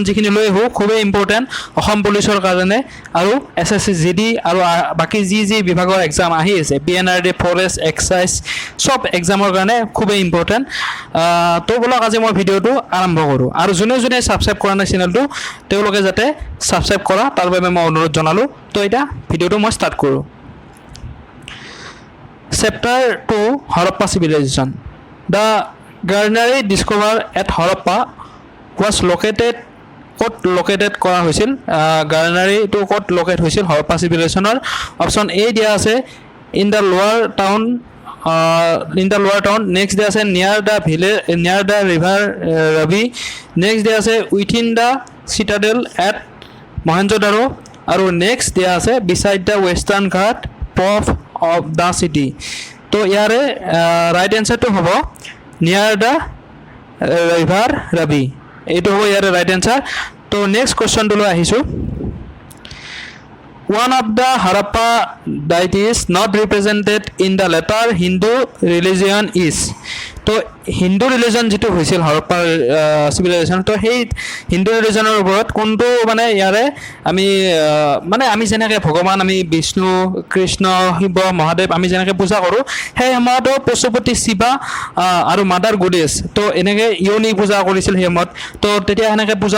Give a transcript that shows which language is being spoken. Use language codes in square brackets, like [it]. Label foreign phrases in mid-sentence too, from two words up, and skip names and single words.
[as] যিখিনি লৈ আহোঁ খুবেই ইম্পৰ্টেণ্ট অসম পুলিচৰ কাৰণে আৰু SSC GD আৰু বাকী যি বিভাগৰ এক্সাম আহি আছে PNRD ফৰেষ্ট এক্সাইজ সব এক্সামৰ কাৰণে খুবেই ইম্পৰ্টেণ্ট তো বলক আজি মই ভিডিঅ'টো আৰম্ভ কৰোঁ আৰু যোনে ছাবস্ক্ৰাইব কৰা নাই চেনেলটো তেওঁলোকে যাতে ছাবস্ক্ৰাইব কৰা তাৰ বাবে মই অনুৰোধ জনালোঁ তো এতিয়া ভিডিঅ'টো মই ষ্টাৰ্ট কৰোঁ Chapter 2 Harappa Civilization. [en] The granary discovered at Harappa was located [as] কৰা হৈছিল [en] granary to [as] ক'ত locate হৈছিল [en] Harappa Civilization option A [as] দিয়া আছে [en] in the lower town next [as] দিয়া আছে [en] near the river Ravi next [as] দিয়া আছে [en] within the citadel at Mohenjo-daro আৰু next [as] দিয়া আছে [en] beside the western ghat of the city [as] তো ইয়াৰে ৰাইট এনসাৰটো হ'ব [en] near the river Ravi [as] এইটো হ'ব ইয়াৰে ৰাইট এনসাৰ তো নেক্সট কোৱেশ্চনটো লৈ আহিছোঁ [en] one of the Harappa deities not represented in the later Hindu religion is [as] তো [en] Hindu religion [as] যেটো হৈছিল হৰপ্পা চিভিলাইজেশ্যন তো সেই হিন্দু ৰিলিজনৰ ওপৰত কোনটো মানে ইয়াৰে আমি যেনেকৈ ভগৱান আমি বিষ্ণু কৃষ্ণ শিৱ মহাদেৱ আমি যেনেকৈ পূজা কৰোঁ সেই সময়তো পশুপতি শিৱা আৰু [en] mother goddess [as] তো এনেকৈ ইয়নি পূজা কৰিছিল সেই সময়ত তো তেতিয়া সেনেকৈ পূজা